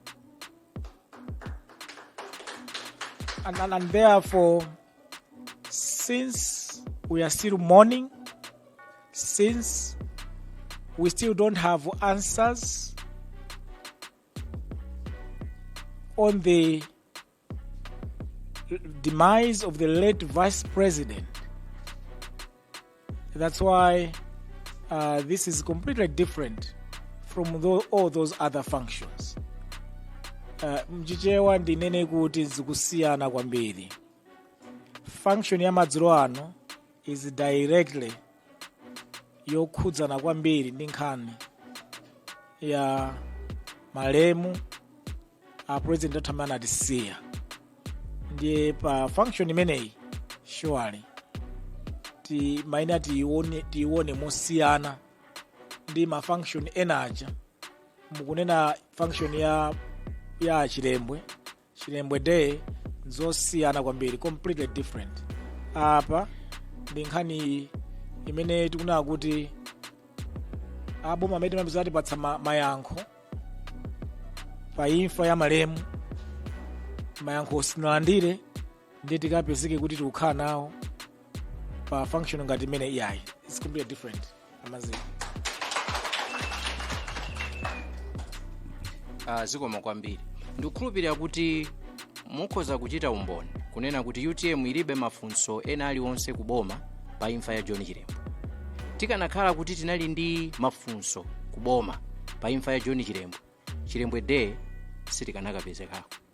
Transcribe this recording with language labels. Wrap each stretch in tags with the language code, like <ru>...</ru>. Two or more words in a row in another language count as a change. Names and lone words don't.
<en>And therefore, since we are still mourning, since we still don't have answers on the demise of the late vice president, that's why this is completely different from all those other functions.</en> <ny>Mchichewa ndinene kuti zikusiyana kwambiri. Function ya madzulo ano</ny> <en>is directly</en> <ny>yokhudzana kwambiri ndi nkhani ya malemu a president atamana tisiya. Ndiye pa function imeneyi surely maina tione mosiyana ndi ma function enaja. Mukunena function ya chilembwe day zosiyana kwambiri,</ny> <en>completely different.</en> <ny>Apa ndi nkhani imene tikunena kuti aboma amene mabizati patsa mayankho pa imfa ya malemu, mayankho osinalandire ndi tikapezeke kuti tikukhala nawo pa function ngati imene iyayi.</ny> <en>It's completely different. Amazing.</en> <ny>Zikomo kwambiri. Ndikukhulupirira kuti mukhoza kuchita umboni kunena kuti UTM ilibe mafunso ena aliwonse kuboma pa imfa ya John Chirembo. Tikanakhala kuti tinali ndi mafunso kuboma pa imfa ya John Chirembo, Chirembwe Day sitikanakapezekako.</ny>